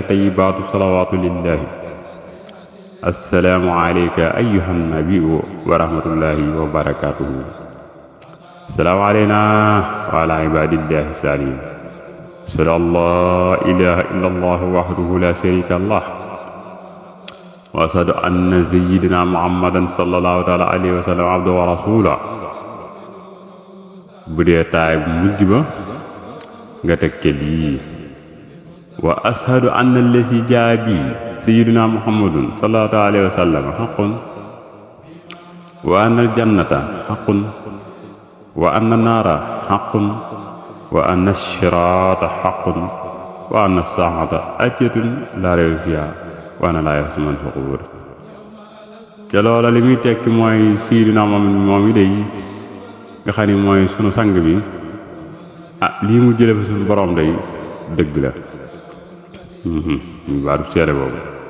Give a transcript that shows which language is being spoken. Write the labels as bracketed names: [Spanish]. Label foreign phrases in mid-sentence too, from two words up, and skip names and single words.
[Arabic] الطيبات الصلوات لله السلام عليك أيها النبي ورحمة الله وبركاته السلام علينا وعلى عباد الله الصالحين أشهد أن لا إله إلا الله وحده لا شريك له وأشهد أن سيدنا محمدا صلى الله تعالى عليه وسلم عبده ورسوله. [Wolof] bu dee taay bu mujj ba nga teg ca lii [Arabic] وأشهد أن الذي جاء به سيدنا محمد صلى الله عليه وسلم حق وأن الجنة حق وأن النار حق وأن الصراط حق وأن الساعة آتية لا ريب فيها وأن لا يخزى من في القبور. [Wolof] ca loola li muy tekki mooy sayyidina muhammad moom yi day nga xam ni mooy sunu sang bi, lii mu jële fa sunu borom day dëgg la. ñu baatu seede boobu.